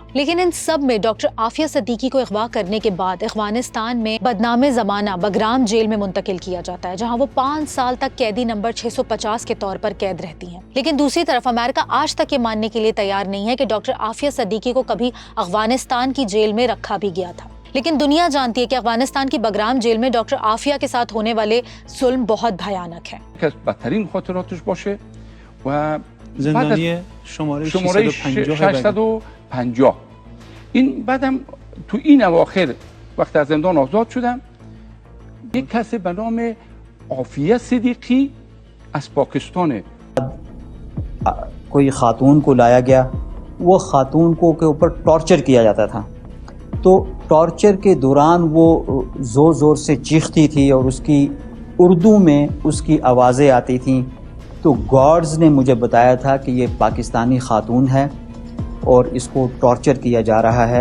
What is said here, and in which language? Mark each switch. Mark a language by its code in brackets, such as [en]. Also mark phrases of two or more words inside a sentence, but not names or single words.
[hi] लेकिन इन सब में डॉक्टर आफिया सिद्दीकी को अगवा करने के बाद अफगानिस्तान में बदनामे जमाना बगराम जेल में मुंतकिल किया जाता है, जहाँ वो 5 साल तक कैदी नंबर 650 के तौर पर कैद रहती हैं। लेकिन दूसरी तरफ अमेरिका आज तक ये मानने के लिए तैयार नहीं है कि डॉक्टर आफिया सिद्दीकी को कभी अफगानिस्तान की जेल में रखा भी गया था। लेकिन दुनिया जानती है कि अफगानिस्तान की बगराम जेल में डॉक्टर आफिया के साथ होने वाले जुल्म बहुत भयानक है। [fa] بدترین خاطراتش باشه و زندانی شماره 650 این بعدم تو این اواخر وقت از زندان آزاد شدم یک کسی به نام عافیه صدیقی از پاکستان [hi] कोई खातून को लाया गया। वो खातून को के ऊपर टॉर्चर किया जाता था। तो टॉर्चर के दौरान वो ज़ोर ज़ोर से चीखती थी और उसकी उर्दू में उसकी आवाज़ें आती थीं। तो गार्ड्स ने मुझे बताया था कि ये पाकिस्तानी खातून है और इसको टॉर्चर किया जा रहा है।